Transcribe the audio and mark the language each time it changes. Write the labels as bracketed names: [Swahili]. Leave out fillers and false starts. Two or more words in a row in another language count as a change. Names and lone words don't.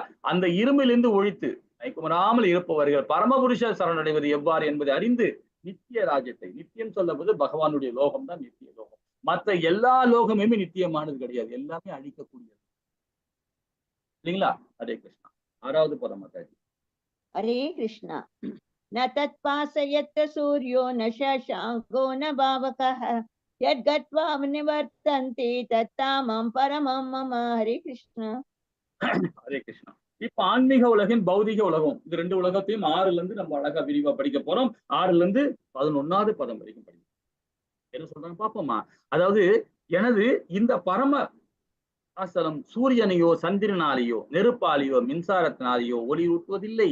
[Tamil] அந்த இருமையிலிருந்து ஒழித்து மயக்கமராமல் இருப்பவர்கள் பரமபுருஷ சரணடைவது எவ்வாறு என்பதை அறிந்து நித்திய ராஜ்யத்தை, நித்தியம் சொல்லவது பகவானுடைய லோகம் தான் நித்திய லோகம். மற்ற எல்லா லோகமுமே நித்தியமானது கிடையாது. எல்லாமே அழிக்கக்கூடியது. இல்லைங்களா? ஹரே கிருஷ்ணா. 6வது பதம் மாதாஜி. [Sanskrit] हरे कृष्ण न तत्पासयत् सूर्यो न शशाङ्को न पावकः यद्गत्वा निवर्तन्ते तत्तामं परमं मम हरे कृष्ण [Tamil] ஹரே கிருஷ்ணா. இப்ப ஆன்மீக உலகின் பௌதிக உலகம் இது 2 உலகத்தையும் 6ல இருந்து நம்ம அழகா விரிவா படிக்க போறோம். 6ல இருந்து 11வது பதம் வரைக்கும் படிக்கும். என்ன சொல்றாங்க பாப்போமா? அதாவது எனது இந்த பரம அசலம் சூரியனையோ சந்திரனாலேயோ நெருப்பாலேயோ மின்சாரத்தினாலேயோ ஒளி ஊட்டுவதில்லை.